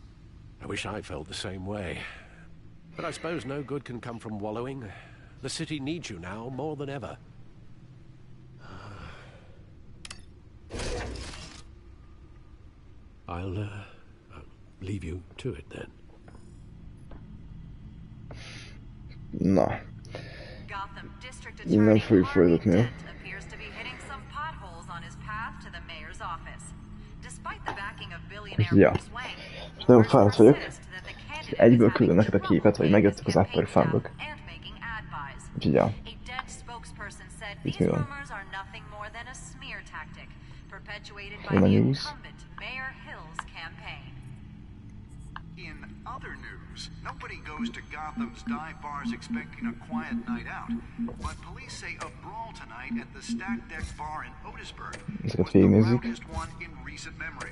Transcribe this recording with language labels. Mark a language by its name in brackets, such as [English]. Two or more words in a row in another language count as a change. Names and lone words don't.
[English] I wish I felt the same way. But I suppose no good can come from wallowing. The city needs you now more than ever. I'll leave you to it then. [Hungarian] Na. Innen fogjuk folytatni. Ja. Nagyon fáradt vagyok. Egyből küldöm neked a képet, hogy megjöttek az Upper Fundok. Úgyhogy ja. Itt mi van? Van a news. [English] Other news, nobody goes to Gotham's dive bars expecting a quiet night out, but police say a brawl tonight at the Stack Deck Bar in Otisburg was the loudest one in recent memory.